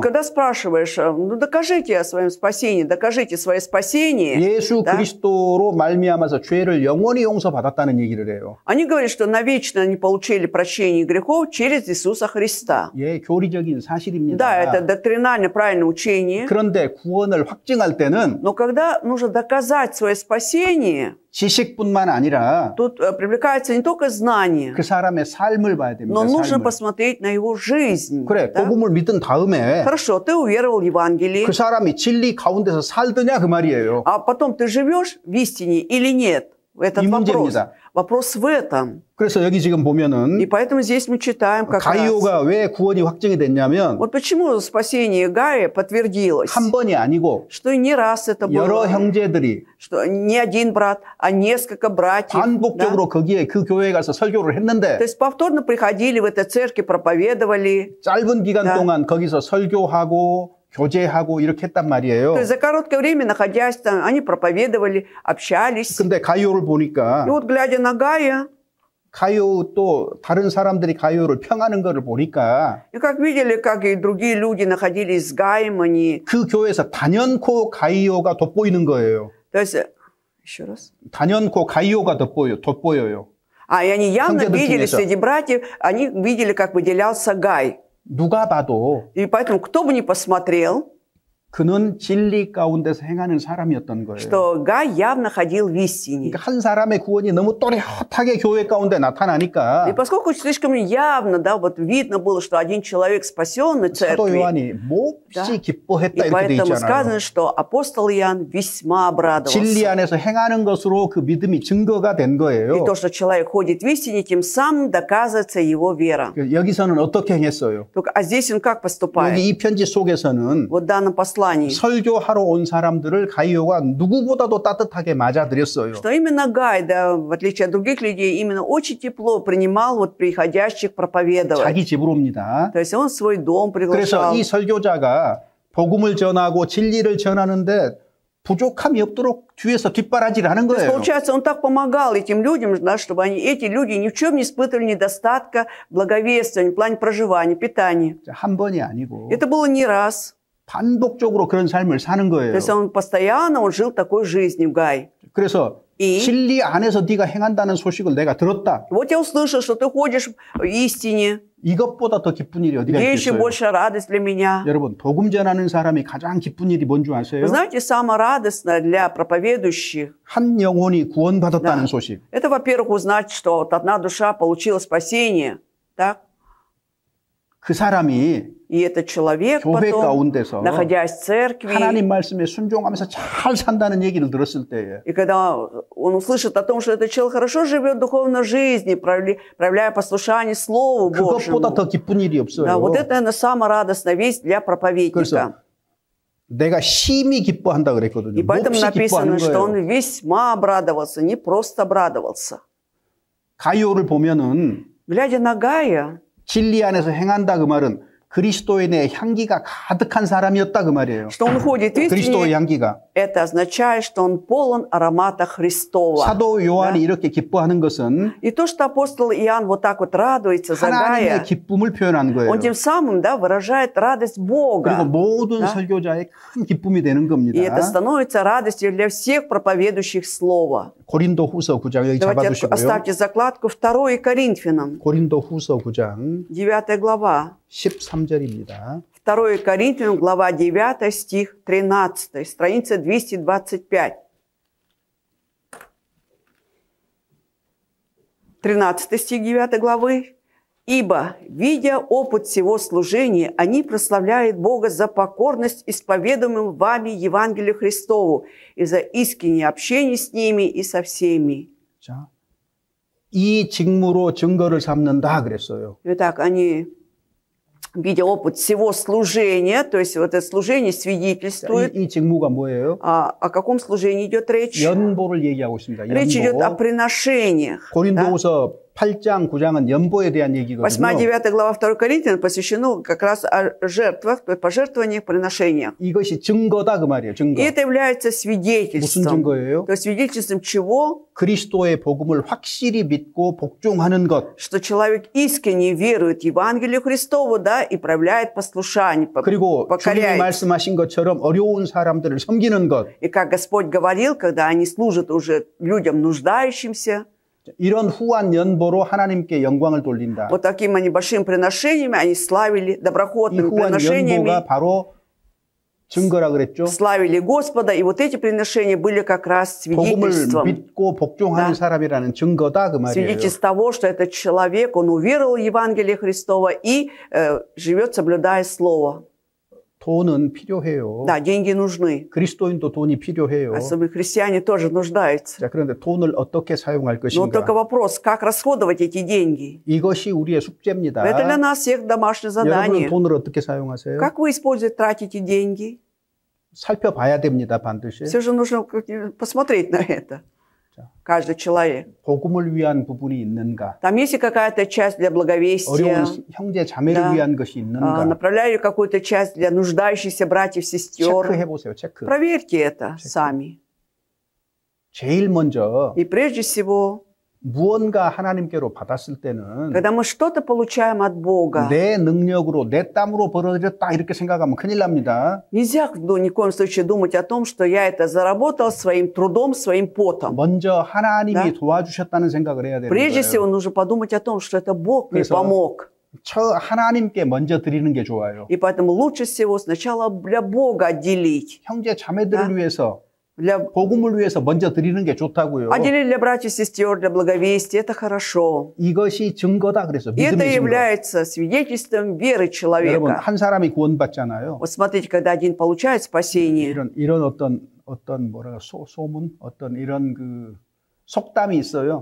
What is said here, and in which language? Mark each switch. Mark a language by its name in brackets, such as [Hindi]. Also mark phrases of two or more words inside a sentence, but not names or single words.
[Russian] когда спрашиваешь, ну докажите о своем спасении, докажите свое спасение, [Korean] 예수 [Russian] да, [Korean] 그리스도로 말미암아서 죄를 영원히 용서받았다는 얘기를 해요. [Russian] они говорят, что навечно они получили прощение грехов через Иисуса Христа. [Korean] 예, 교리적인 사실입니다. [Russian] Да, это доктринально правильное учение, [Korean] 그런데 구원을 확증할 때는 [Russian] но когда нужно доказать свое спасение, [Korean] 지식뿐만 아니라 [Russian] тут привлекается не только знание, [Korean] 그 사람의 삶을 봐야 됩니다. [Russian] но нужно [Korean] 삶을. [Russian] посмотреть на его жизнь. жизнь. [Korean] 그래, [Russian] Да? [Korean] 복음을 믿은 다음에 [Russian] Хорошо, ты уверовал в Евангелие, [Korean] 그 사람이 진리 가운데서 살더냐 그 말이에요. [Russian] а потом ты живешь в истине или нет? Этот [Korean] 이 [Russian] вопрос. [Korean] 문제입니다. [Russian] Вопрос в этом. [Korean] 그래서 여기 지금 [Russian] И [Korean] 보면은 [Russian] поэтому здесь мы читаем как раз. [Korean] 가이오가 왜 구원이 확정이 됐냐면 [Russian] Вот почему спасение Гая подтвердилось, [Korean] 한 번이 아니고 [Russian] что не раз это [Korean] 여러 [Russian] было, [Korean] 형제들이 [Russian] что не один брат, а несколько братьев. Да? [Korean] 반복적으로 거기에 그 교회에 가서 설교를 [Russian] То [Korean] 했는데 [Russian] есть повторно приходили в этой церкви, проповедовали. [Korean] 짧은 기간 [Russian] Да. [Korean] 동안 거기서 설교하고 교제하고 이렇게 했단 말이에요. [Russian] То есть за короткое время, находясь там, они проповедовали, общались. [Korean] 근데 가이오를 보니까 [Russian] И вот глядя на Гая, [Korean] 가이오 또 다른 사람들이 가이오를 평하는 거를 보니까 [Russian] и как видели, как и другие люди находились с Гаем, они... [Korean] 그 교회에서 단연코 가이오가 돋보이는 거예요. [Russian] То есть, еще раз. [Korean] 단연코 가이오가 돋보여요. [Russian] И они явно [Korean] 형제들 [Russian] видели [Korean] 중에서. [Russian] среди братьев, они видели, как выделялся Гай. [Korean] 누가 봐도 [Russian] И поэтому, кто бы ни посмотрел, [Korean] 그는 진리 가운데서 행하는 사람이었던 거예요. [Russian] что Гай явно ходил в истине. [Korean] 그러니까 한 사람의 구원이 너무 또렷하게 교회 가운데 나타나니까 [Russian] И поскольку слишком явно, да, вот видно было, что один человек спасенный [Korean] 사도 [Russian] церкви, [Korean] 요한이 몹시 기뻐했다 [Russian] и [Korean] 이렇게 돼 [Russian] поэтому [Korean] 있잖아요. [Russian] сказано, что апостол Иоанн весьма [Korean] 진리 [Russian] обрадовался. [Korean] 안에서 행하는 것으로 그 믿음이 증거가 된 [Russian] И [Korean] 거예요. [Russian] то, что человек ходит в истине, тем самым доказывается его вера. [Korean] 여기서는 어떻게 행했어요? [Russian] Только, а здесь он как поступает? [Korean] 여기 이 편지 속에서는 [Russian] Вот в данном послании. [Korean] 설교하러 온 사람들을 가이오가 누구보다도 따뜻하게 맞아들였어요. [Russian] Что именно Гай, да, в отличие от других людей, именно очень тепло принимал вот приходящих проповедовать. [Korean] 자기 집으로 옵니다. [Russian] То есть он в свой дом [Korean] 그래서 [Russian] приглашал. [Korean] 이 설교자가 복음을 전하고 진리를 전하는데 부족함이 없도록 뒤에서 뒷바라지를 하는 [Russian] То есть, [Korean] 거예요. [Russian] получается, он так помогал этим людям, да, чтобы эти люди ни в чем не испытывали недостатка благовествования, в плане проживания, питания. [Korean] 한 번이 아니고 [Russian] Это было не раз. [Korean] 반복적으로 그런 삶을 사는 [Russian] То [Korean] 거예요. [Russian] есть он постоянно жил такой жизнью, Гай. [Korean] 그래서 [Russian] И [Korean] 진리 안에서 네가 행한다는 소식을 내가 들었다. [Russian] вот я услышал, что ты ходишь в истине. [Korean] 이것보다 더 기쁜 일이 어디가 [Russian] Где еще [Korean] 있겠어요? [Russian] большая радость для меня? [Korean] 여러분, 복음 전하는 사람이 가장 기쁜 일이 뭔 줄 아세요? [Russian] Вы знаете, самое радостное для проповедующих, [Korean] 한 영혼이 구원받았다는 소식. [Russian] это, во-первых, узнать, что вот одна душа получила спасение, так? [Korean] 그 사람이 [Russian] И этот человек [Korean] 교회 [Russian] потом, [Korean] 가운데서 [Russian] находясь в церкви, [Korean] 하나님 말씀에 순종하면서 잘 산다는 얘기를 들었을 때에 [Russian] и когда он услышит о том, что этот человек хорошо живет в духовной жизни, проявляя послушание Слову Божьему, [Korean] 그것보다 더 기쁜 일이 없어요. [Russian] да, вот это, наверное, самая радостная весть для [Korean] 그래서 [Russian] проповедника. [Korean] 내가 심히 기뻐한다 그랬거든요. [Russian] И поэтому [Korean] 몹시 기뻐하는 [Russian] написано, что он [Korean] 거예요. [Russian] весьма обрадовался, не просто обрадовался. [Korean] 가이오를 보면은 [Russian] Глядя на Гая, [Korean] 진리 안에서 행한다 그 말은 그리스도인의 향기가 가득한 사람이었다 그 말이에요. [Russian] что он ходит в [Korean] 그리스도의 [Russian] истине, [Korean] 향기가. [Russian] это означает, что он полон аромата Христова. [Korean] 사도 요한이 이렇게 기뻐하는 것은 [Russian] И то, что апостол Иоанн вот так вот радуется за [Korean] 하나님의 [Russian] Гая, [Korean] 기쁨을 표현한 거예요. [Russian] он тем самым, да, выражает радость [Korean] 그리고 [Russian] Бога. [Korean] 모든 [Russian] Да. [Korean] 설교자의 큰 기쁨이 되는 [Russian] И [Korean] 겁니다. [Russian] это становится радостью для всех проповедующих Слово. [Korean] 고린도 후서 9장 여기 [Russian] Давайте [Korean] 잡아두시고요. [Russian] оставьте закладку 2 Коринфянам, [Korean] 고린도 후서 9장 [Russian] 9 глава. [Korean] 13절입니다. [Russian] 2 Коринфянам, глава 9, стих 13, страница 225. 13 стих 9 главы. «Ибо, видя опыт всего служения, они прославляют Бога за покорность исповедуемым вами Евангелию Христову и за искреннее общение с ними и со всеми». [Korean] 자, 이 직무로 증거를 삼는다 그랬어요. [Russian] Итак, они, видя опыт всего служения, то есть вот это служение свидетельствует. [Korean] 이 직무가 뭐예요? [Russian] О каком служении идет речь? [Korean] 연보를 얘기하고 있습니다. [Russian] Речь идет о [Korean] 연보. [Russian] приношениях. Да? [Korean] 고린도후서 8장, 9장은 연보에 대한 [Russian] 8, [Korean] 얘기거든요. [Russian] 9 глава 2 Коринфянам посвящено как раз о жертвах, то есть пожертвованиях, приношениях. [Korean] 이것이 증거다 그 말이에요. 증거. [Russian] И это является [Korean] 무슨 [Russian] свидетельством. [Korean] 증거예요? [Russian] То есть свидетельством чего? [Korean] 그리스도의 복음을 확실히 믿고 복종하는 것. [Russian] Что человек искренне верует Евангелию Христову, да, и проявляет послушание, [Korean] 그리고 주님이 [Russian] покоряется. [Korean] 말씀하신 것처럼 어려운 사람들을 섬기는 것. [Russian] И как Господь говорил, когда они служат уже людям нуждающимся, [Korean] 이런 후한 연보로 하나님께 영광을 돌린다. [Russian] вот такими небольшими приношениями они славили, [Korean] 이 [Russian] доброхотными [Korean] 후한 [Russian] приношениями. [Korean] 연보가 바로 증거라 그랬죠. [Russian] славили Господа, и вот эти приношения были как раз [Korean] 복음을 [Russian] свидетельством. [Korean] 믿고 복종하는 사람이라는 증거다 그 말이에요. [Russian] Свидетельство того, что этот человек, он уверовал в Евангелие Христова и живет, соблюдая Слово. [Korean] 돈은 필요해요. [Russian] Да, деньги нужны. [Korean] 그리스도인도 돈이 필요해요. [Russian] Особенно христиане тоже нуждаются. [Korean] 자, 그런데 돈을 어떻게 사용할 [Russian] Но только [Korean] 것인가? [Russian] вопрос, как расходовать эти деньги? [Korean] 이것이 우리의 숙제입니다. [Russian] Это для нас всех домашнее [Korean] 여러분은 [Russian] задание. [Korean] 돈을 어떻게 사용하세요? [Russian] Как вы используете, тратите деньги? [Korean] 살펴봐야 됩니다, 반드시. [Russian] Все же нужно посмотреть на это. Каждый человек. [Korean] 복음을 위한 부분이 있는가? [Russian] Там есть ли какая-то часть для благовестия? [Korean] 어려운 형제 자매를 [Russian] Да. [Korean] 위한 것이 있는가? [Russian] Направляю ли какую-то часть для нуждающихся братьев, сестер? [Korean] 체크해 보세요, 체크. [Russian] Проверьте это сами. [Korean] 제일 먼저 [Russian] И прежде всего, [Korean] 무언가 하나님께로 받았을 때는 [Russian] когда мы что-то получаем от Бога, [Korean] 내 능력으로 내 땀으로 벌어졌다 이렇게 생각하면 큰일 납니다. [Russian] нельзя ни в коем случае думать о том, что я это заработал своим трудом, своим потом. [Korean] 먼저 하나님이 [Russian] Да. [Korean] 도와주셨다는 생각을 해야 되는 [Russian] Прежде всего, [Korean] 거예요. [Russian] нужно подумать о том, что это Бог мне [Korean] 그래서 [Russian] помог. [Korean] 하나님께 먼저 드리는 게 좋아요. [Russian] И поэтому лучше всего сначала для Бога отделить. [Korean] 형제 자매들을 [Russian] Да. [Korean] 위해서 [Russian] Для... [Korean] 복음을 위해서 먼저 드리는 게 좋다고요. [Russian] Отделить для братьев и сестер, для благовестия, это хорошо. [Korean] 이것이 증거다 그래서 [Russian] И это [Korean] 믿음의 증거. [Russian] является свидетельством веры [Korean] 여러분 [Russian] человека. [Korean] 한 사람이 구원받잖아요. [Russian] Вот смотрите, когда один получает спасение, [Korean] 이런 어떤 뭐랄까 소문 어떤 이런 그 속담이 있어요.